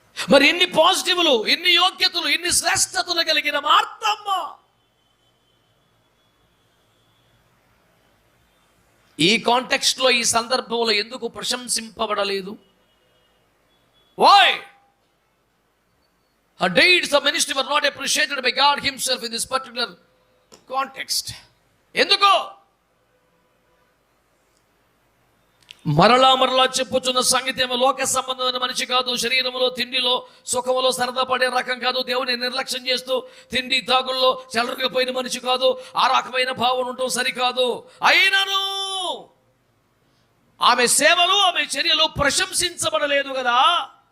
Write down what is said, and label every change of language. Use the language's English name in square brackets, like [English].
[Telugu] మరి ఎన్ని పాజిటివ్లు, ఎన్ని యోగ్యతలు, ఎన్ని శ్రేష్టతలు కలిగిన మార్తమ్మ ఈ కాంటెక్స్ట్ లో, ఈ సందర్భంలో ఎందుకు ప్రశంసింపబడలేదు? [English] Why? Her deeds of ministry were not appreciated by God himself in this particular context. [Telugu] ఎందుకు? మరలా చెప్పుచున్న సంగతి ఏమో లోక సంబంధమైన మనిషి కాదు. శరీరంలో, తిండిలో, సుఖములో సరదా పడే రకం కాదు. దేవుని నిర్లక్ష్యం చేస్తూ తిండి తాగుల్లో చెలరకపోయిన మనిషి కాదు. ఆ రకమైన భావన ఉండటం సరికాదు. అయినను ఆమె సేవలు, ఆమె చర్యలు ప్రశంసించబడలేదు కదా.